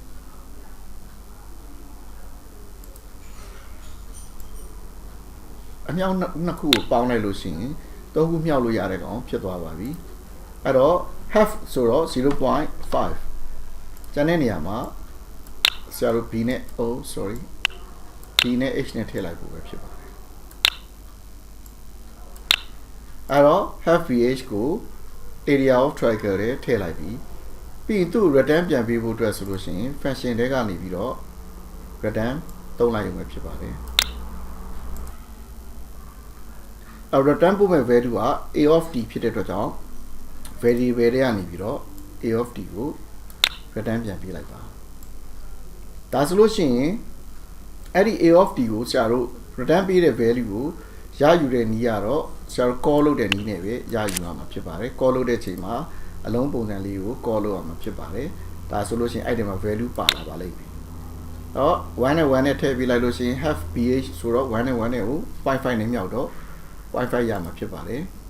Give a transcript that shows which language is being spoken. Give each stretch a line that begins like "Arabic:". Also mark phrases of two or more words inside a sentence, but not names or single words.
Burmese: အမြောက်နှစ်ခုကိုပေါင်းလိုက်လို့ရှိရင်3ခုမြောက်လို့ရတဲ့ကောင်ဖြစ်သွားပါပြီအဲ့တော့ half ဆိုတော့ 0.5 ကျန်တဲ့နေရာမှာဆရာတို့ b နဲ့ b နဲ့ h နဲ့ထည့်လိုက်ဖို့ပဲဖြစ်ပါတယ်အဲ့တော့
English: half bh
Burmese: ကို
English: area of triangle
Burmese: ထဲထည့်လိုက်ပြီးရင်သူ့ return ပြန်ပေးဖို့အတွက်ဆိုလို့ရှိရင် function ထဲကနေပြီးတော့ return သုံးလိုက်ရုံပဲဖြစ်ပါတယ် return ပို့မဲ့ value က
English: a of t
Burmese: ဖြစ်တဲ့အတွက်ကြောင့် variable တွေကနေပြီးတော့
English: a of t
Burmese: ကို return ပြန်ပေးလိုက်ပါဒါဆိုလို့ ရှိရင်အဲ့ဒီ
English: a of t
Burmese: ကိုဆရာတို့ return ပေးတဲ့ value ကိုရယူတဲ့နည်းကတော့ဆရာတို့ call လုပ်တဲ့နည်းနဲ့ပဲရယူရမှာဖြစ်ပါတယ် call လုပ်တဲ့အချိန်မှာအလုံးပုံစံလေးကို call လုပ်ရမှာဖြစ်ပါတယ်ဒါဆိုလို့ရှိရင်အဲ့ဒီမှာ value ပါလာပါလိမ့်မယ်တော့1နဲ့1နဲ့ထည့်ပေးလိုက်လို့ရှိရင်
English: half bh
Burmese: ဆိုတော့1နဲ့1နဲ့ကို 0.5 နဲ့မြောက်တော့ 0.5 ရမှာဖြစ်ပါတယ်